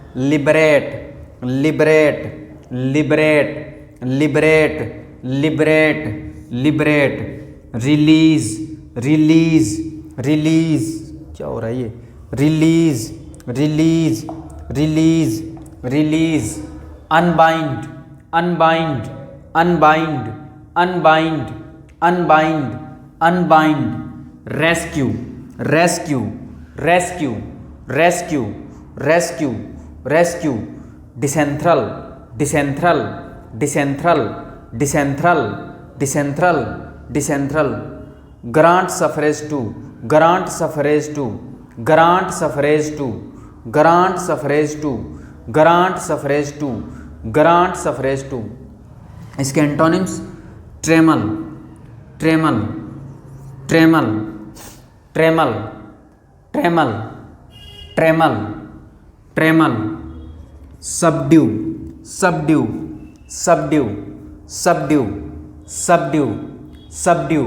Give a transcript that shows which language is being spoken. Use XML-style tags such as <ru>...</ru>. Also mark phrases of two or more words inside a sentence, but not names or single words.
<en>Liberate, liberate, liberate, liberate, liberate, liberate, release, release, release,</en> <hi>क्या हो रहा है ये,</hi> <en>release, release, release, release, Unbind, unbind, unbind, unbind, unbind, unbind, rescue, rescue, rescue, rescue, rescue, rescue, disenthral, disenthral, disenthral, disenthral, disenthral, disenthral. Grant suffrage to, grant suffrage to, grant suffrage to, grant suffrage to, grant suffrage to, grant suffrage to.</en> <hi>इसके एंटोनिम्स,</hi> <en>Trammel, trammel, trammel, trammel, trammel, trammel, trammel, subdue, subdue, subdue, subdue, subdue, subdue,</en>